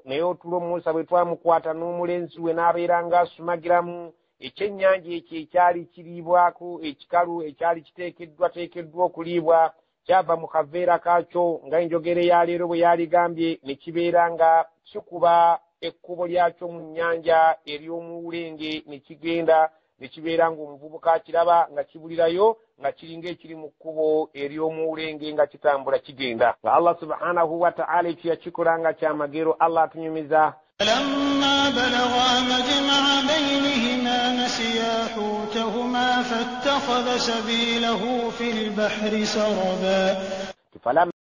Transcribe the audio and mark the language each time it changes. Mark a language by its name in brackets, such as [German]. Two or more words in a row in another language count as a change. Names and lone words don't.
[Ganda] Naye otulo Musa bwe twamukwata n'omulenzi we n'abeera ng'asumagiramu ekyennyanja ekyo ekyali kiriibwako ekikalu ekyali kiteekeddwa okuliibwa kyava mu kaveera kaakyo nga enjogera ya leero bwe yaligambye ne kibeera nga kikuba ekkubo lyakyo mu nnyanja ery'omuwulenge ne kigenda ne kibeera ng'omuvubuka akiraba nga kibulirayo nga kiringa ekiri mu kkubo ery'omuwulenge nga kitambula kigenda nga Allah [Arabic] سبحانه وتعالى [Ganda] ekyo yakikolanga kyamagero. Allah atunyumiza [Arabic] فلما بلغا مجمع بينهما نسيا حوتهما فاتخذ سبيله في البحر سربا